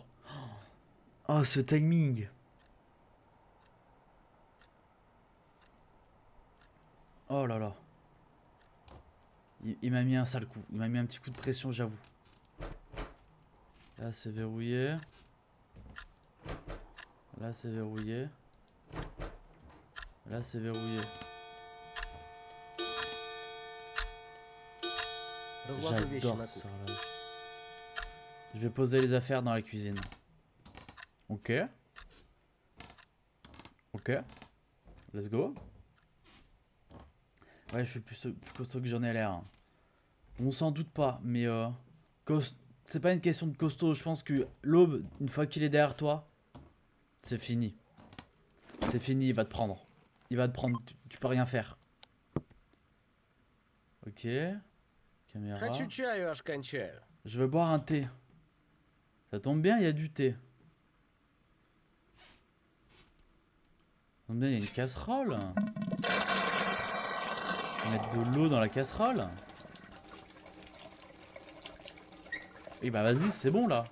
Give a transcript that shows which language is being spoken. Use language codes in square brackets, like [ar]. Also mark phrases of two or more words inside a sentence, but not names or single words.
[fr] Oh ce timing. Oh là là. Il m'a mis un sale coup. Il m'a mis un petit coup de pression, j'avoue. Là, c'est verrouillé. Là, c'est verrouillé. Là, c'est verrouillé. [ru] Разложи вещи [fr] J'adore [ru] на [fr] ce [ru] кухне. [fr] serrage. Je vais poser les affaires dans la cuisine. Ok. Ok. [en] Let's go. [fr] Ouais, je suis plus costaud que j'en ai l'air. On s'en doute pas, mais c'est pas une question de costaud. Je pense que l'aube, une fois qu'il est derrière toi, c'est fini. C'est fini, il va te prendre. Il va te prendre, tu peux rien faire. Ok. Caméra. [ru] Хочу чаю, аж кончаю. [fr] Je veux boire un thé. Ça tombe bien, il y a du thé. Ça tombe bien, il y a une casserole. On va mettre de l'eau dans la casserole. Et bah vas-y, c'est bon là.